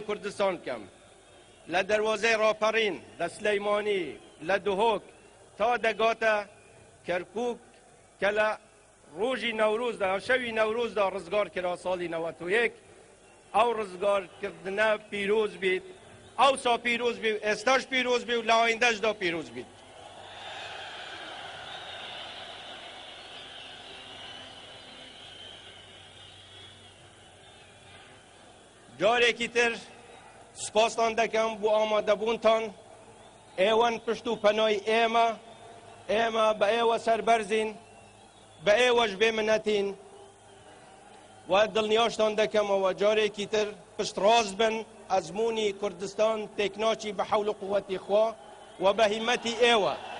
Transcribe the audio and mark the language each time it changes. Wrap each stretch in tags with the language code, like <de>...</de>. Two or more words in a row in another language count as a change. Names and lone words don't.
<ku>کردستان کم لدروازه راپرین لسلیمانی لدهوک تا دگاتا کرکوک کلا روژی نوروز دا شوی نوروز دا رزگار کرا سالی 91 او رزگار کردنه پیروز بید او سا پیروز بید استاش پیروز بید و لآیندهش دا پیروز بید</ku> <ckb>جارێکی تر سپاستان دەکەم بۆ ئامادەبوونتان ئێوەن پشت و پەنای ئێمە بە ئێوە سەربەرزین بە ئێوەش بێمنەتین و دڵنیاشتان دەکەمەوە جارێکی تر پشت ڕاست بن ئەزمموی کوردستان تێکناچی بە حەول و قووەتی خوا و بە هیمەتی ئێوە</ckb>